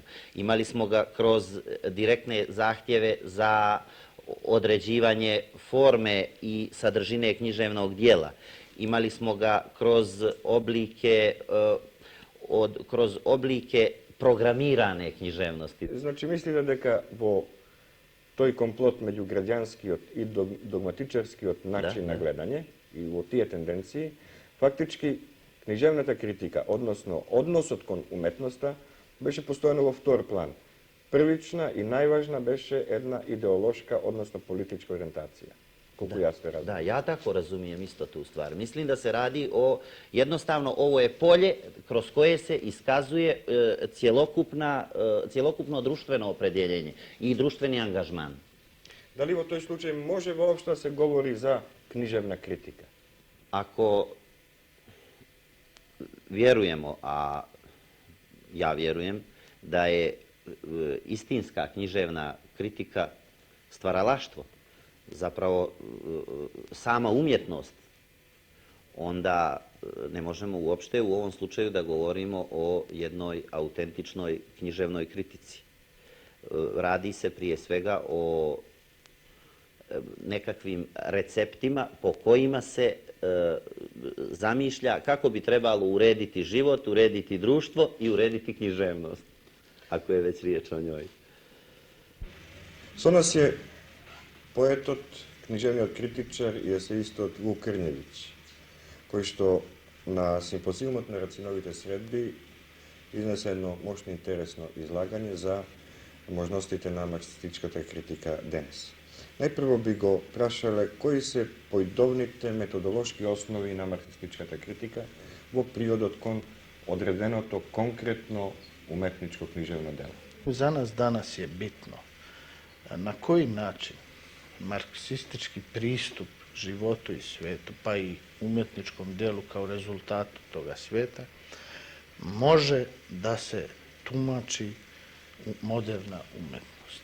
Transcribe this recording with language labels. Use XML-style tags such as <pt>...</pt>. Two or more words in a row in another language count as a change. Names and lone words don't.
<sr>Imali smo ga kroz direktne zahtjeve za određivanje forme i sadržine književnog dijela. Imali smo ga kroz oblike programirane književnosti. Znači, mislite</sr> <mk>дека во тој комплот меѓу граѓанскиот и догматичарскиот начин на гледање и во тие тенденции, фактички книжевната критика, односно односот кон уметноста, беше постојано во втор план. Првична и најважна беше една идеолошка, односно политичка ориентација. Колку јас те разумем.</mk> <sr>Da, ja tako razumijem isto tu stvar. Mislim da se radi o, jednostavno, ovo je polje kroz koje se iskazuje cjelokupno društveno opredjeljenje i društveni angažman. Da li</sr> <mk>во тој случај може воопшто да се говори за книжевна критика?</mk> <sr>Ako vjerujemo, a ja vjerujem, da je istinska književna kritika stvaralaštvo, zapravo sama umjetnost, onda ne možemo uopšte u ovom slučaju da govorimo o jednoj autentičnoj književnoj kritici. Radi se prije svega o nekakvim receptima po kojima se zamišlja kako bi trebalo urediti život, urediti društvo i urediti književnost, ako je već riječ o njoj.</sr> <mk>Со нас е поетот, книжевниот критичар и есеистот Vuk Krnjević, кој што на симпозиумот на Рациновите средби изнесе едно мощно интересно излагање за можностите на марксистичката критика денес. Најпрво би го прашале кои се поидовните методолошки основи на марксистичката критика во приодот кон одреденото конкретно уметничко книжевно дело. За нас</mk> <sr>danas je bitno na koji način marksistički pristup životu i svijetu, pa i umjetničkom delu kao rezultatu toga svijeta, može da se tumači moderna umjetnost.</sr>